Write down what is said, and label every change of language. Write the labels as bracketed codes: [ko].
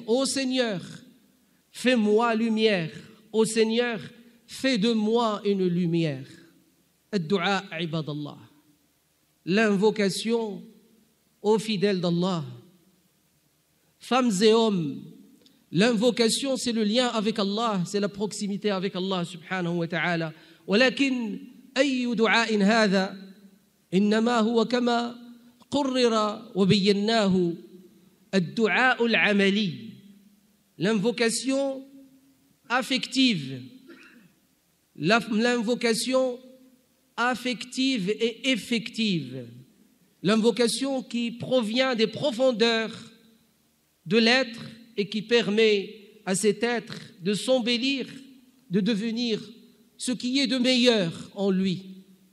[fr] Ô Seigneur, fais-moi lumière. Ô Seigneur, fais de moi une lumière. [ar] Ad-du'a ibadallah. [fr] L'invocation aux fidèles d'Allah. Femmes et hommes, l'invocation c'est le lien avec Allah, c'est la proximité avec Allah subhanahu wa ta'ala. [ar] ولكن أي دعاء هذا إنما هو كما قرر وبيناه الدعاء العملي. [fr] L'invocation affective, l'invocation affective et effective, l'invocation qui provient des profondeurs de l'être et qui permet à cet être de s'embellir, de devenir ce qui est de meilleur en lui